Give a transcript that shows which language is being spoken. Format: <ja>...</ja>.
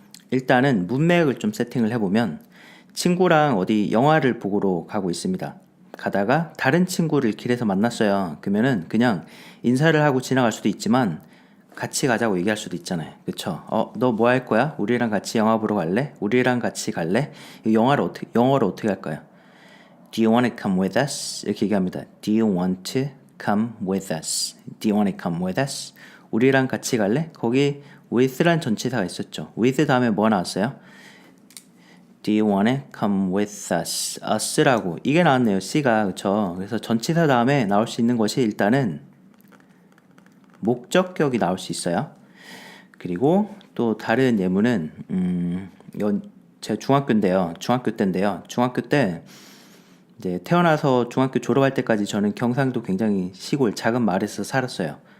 <ko>일단은 문맥을 좀 세팅을 해보면, 친구랑 어디 영화를 보러 가고 있습니다. 가다가 다른 친구를 길에서 만났어요. 그러면은 그냥 인사를 하고 지나갈 수도 있지만 같이 가자고 얘기할 수도 있잖아요. 그쵸? 너 뭐 할 거야? 우리랑 같이 영화 보러 갈래? 우리랑 같이 갈래? 영어로 어떻게 할까요?</ko> <en>Do you want to come with us?</en> <ko>이렇게 얘기합니다.</ko> <en>Do you want to come with us? Do you want to come with us?</en> <ko>우리랑 같이 갈래? 거기 with란 전치사가 있었죠. with 다음에 뭐 나왔어요?</ko> <en>Do you want to come with us?</en> <ko>us라고 이게 나왔네요. C가. 그쵸? 그래서 전치사 다음에 나올 수 있는 것이 일단은 목적격이 나올 수 있어요. 그리고 또 다른 예문은 이건 제 중학교 때 이제 태어나서 중학교 졸업할 때까지 저는 경상도 굉장히 시골 작은 마을에서 살았어요.</ko>